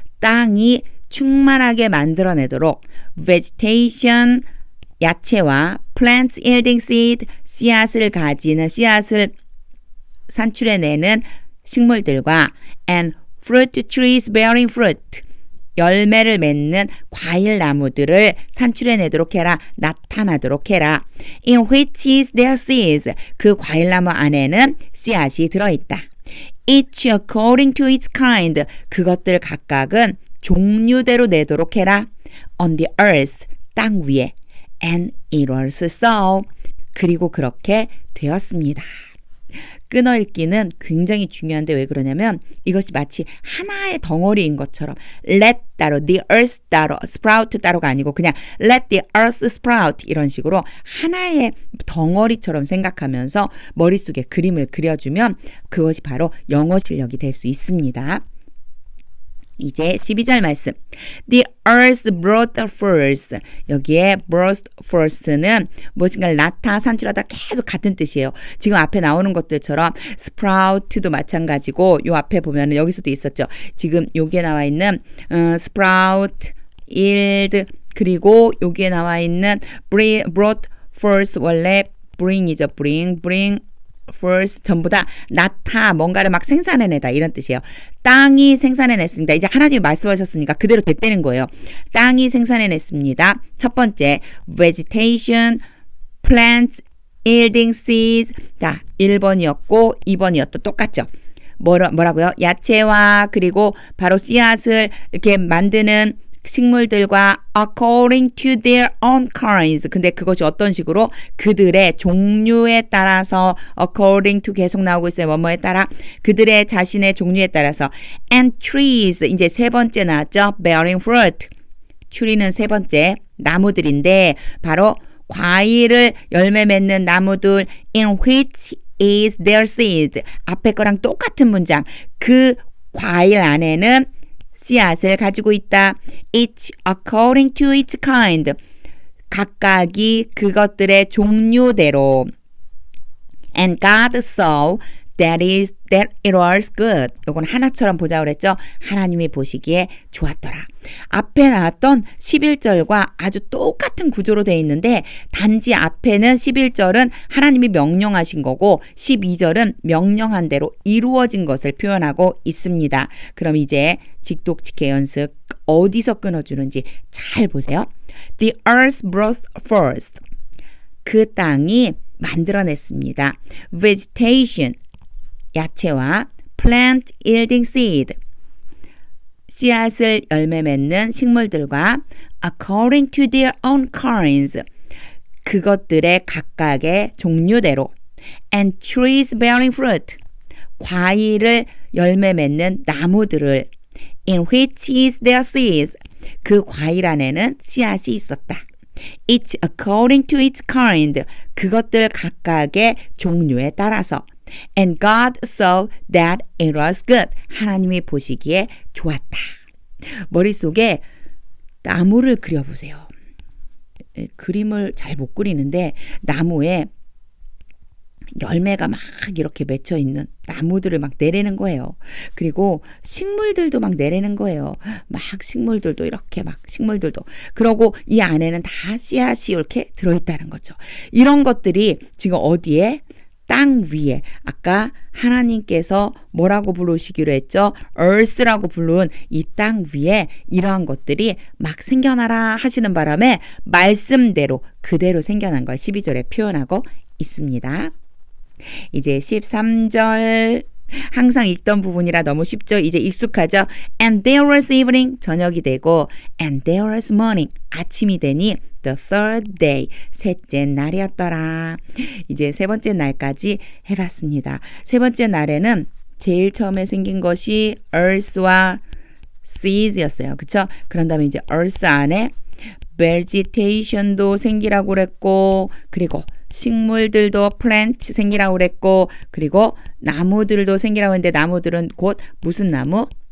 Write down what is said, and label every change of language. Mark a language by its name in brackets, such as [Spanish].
[Korean] 땅이 충만하게 만들어내도록 vegetation 야채와 [English] plants yielding seed [Korean] 씨앗을 가지는 씨앗을 산출해내는 식물들과 [English] and fruit trees bearing fruit [Korean] 열매를 맺는 과일 나무들을 산출해내도록 해라. 나타나도록 해라. [English] In which is their seeds [Korean] 그 과일 나무 안에는 씨앗이 들어있다. [English] Each according to its kind [Korean] 그것들 각각은 종류대로 내도록 해라. [English] On the earth [Korean] 땅 위에 [English] and it was so [Korean] 그리고 그렇게 되었습니다. 끊어읽기는 굉장히 중요한데 왜 그러냐면 이것이 마치 하나의 덩어리인 것처럼 let 따로, the earth 따로, sprout 따로가 아니고 그냥 [English] let the earth sprout [Korean] 이런 식으로 하나의 덩어리처럼 생각하면서 머릿속에 그림을 그려주면 그것이 바로 영어 실력이 될 수 있습니다. 이제 12절 말씀. [English] The earth brought forth. [Korean] 여기에 brought forth는 무엇인가를 낳다, 산출하다 계속 같은 뜻이에요. 지금 앞에 나오는 것들처럼 sprout도 마찬가지고 요 앞에 보면은 여기서도 있었죠. 지금 여기에 나와 있는 sprout, yield 그리고 여기에 나와 있는 brought forth 원래 bring이죠. [English] bring first [Korean] 전부 다 낳다 뭔가를 막 생산해내다 이런 뜻이에요. 땅이 생산해냈습니다. 이제 하나님이 말씀하셨으니까 그대로 됐다는 거예요. 땅이 생산해냈습니다. [English] 첫 번째 vegetation, plants, yielding seeds. [Korean] 자 1번이었고 2번이었도 똑같죠. 뭐라고요? 야채와 그리고 바로 씨앗을 이렇게 만드는 식물들과 [English] according to their own kinds. [Korean] 근데 그것이 어떤 식으로 그들의 종류에 따라서 according to 계속 나오고 있어요. 뭐뭐에 따라 그들의 자신의 종류에 따라서 [English] and trees [Korean] 이제 세 번째 나왔죠. [English] bearing fruit. [Korean] tree는 세 번째 나무들인데 바로 과일을 열매 맺는 나무들 [English] in which is their seed. [Korean] 앞에 거랑 똑같은 문장. 그 과일 안에는 씨앗을 가지고 있다. [English] Each according to its kind. [Korean] 각각이 그것들의 종류대로. [English] And God saw that it was good. [Korean] 이건 하나처럼 보자고 그랬죠. 하나님이 보시기에 좋았더라. 앞에 나왔던 11절과 아주 똑같은 구조로 되어 있는데 단지 앞에는 11절은 하나님이 명령하신 거고 12절은 명령한 대로 이루어진 것을 표현하고 있습니다. 그럼 이제 직독직해 연습 어디서 끊어주는지 잘 보세요. [English] The earth brought forth. [Korean] 그 땅이 만들어냈습니다. Vegetation. 야채와 [English] plant yielding seed [Korean] 씨앗을 열매 맺는 식물들과 [English] according to their own kinds [Korean] 그것들의 각각의 종류대로 [English] and trees bearing fruit [Korean] 과일을 열매 맺는 나무들을 [English] in which is their seeds [Korean] 그 과일 안에는 씨앗이 있었다. [English] Each according to its kind [Korean] 그것들 각각의 종류에 따라서 [English] And God saw that it was good. [Korean] 하나님이 보시기에 좋았다. 머릿속에 나무를 그려보세요. 그림을 잘 못 그리는데 나무에 열매가 막 이렇게 맺혀 있는 나무들을 막 내리는 거예요. 그리고 식물들도 막 내리는 거예요. 막 식물들도 이렇게 막 식물들도. 그러고 이 안에는 다 씨앗이 이렇게 들어있다는 거죠. 이런 것들이 지금 어디에? 땅 위에 아까 하나님께서 뭐라고 부르시기로 했죠? earth라고 부른 이 땅 위에 이러한 것들이 막 생겨나라 하시는 바람에 말씀대로 그대로 생겨난 걸 12절에 표현하고 있습니다. 이제 13절 항상 읽던 부분이라 너무 쉽죠? 이제 익숙하죠? [English] And there was evening, [Korean] 저녁이 되고 [English] and there was morning, [Korean] 아침이 되니 [English] the third day, [Korean] 셋째 날이었더라. 이제 세 번째 날까지 해봤습니다. 세 번째 날에는 제일 처음에 생긴 것이 earth와 seas였어요. 그쵸? 그런 다음에 이제 earth 안에 vegetation도 생기라고 그랬고 그리고 식물들도 plant 생기라고 그랬고 그리고 나무들도 생기라고 했는데 나무들은 곧 무슨 나무?